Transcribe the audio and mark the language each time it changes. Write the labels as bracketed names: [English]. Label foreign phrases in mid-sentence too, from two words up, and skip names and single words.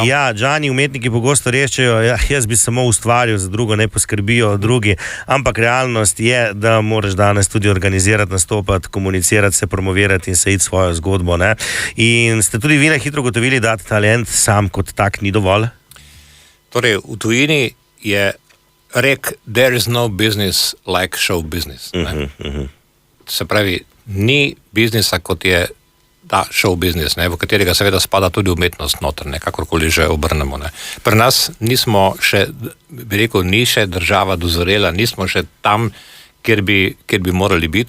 [Slovenian] Ja, Džani, umetniki pogosto rečejo, jaz bi samo ustvaril, za drugo ne poskrbijo drugi, ampak realnost je, da moraš danes tudi organizirati, nastopati, komunicirati, se promovirati in se iti svojo zgodbo. Ne? In ste tudi vi na hitro gotovili, da talent sam kot tak ni dovolj? Torej, v tujini je rek, [English] there is no business like show business. [Slovenian] Se pravi, ni biznisa, kot je ta [English] show business, [Slovenian] v katerega seveda spada tudi umetnost noter, kakorkoli že obrnemo. Pri nas nismo še, bi rekel, ni še država dozorela, nismo še tam, kjer bi morali biti.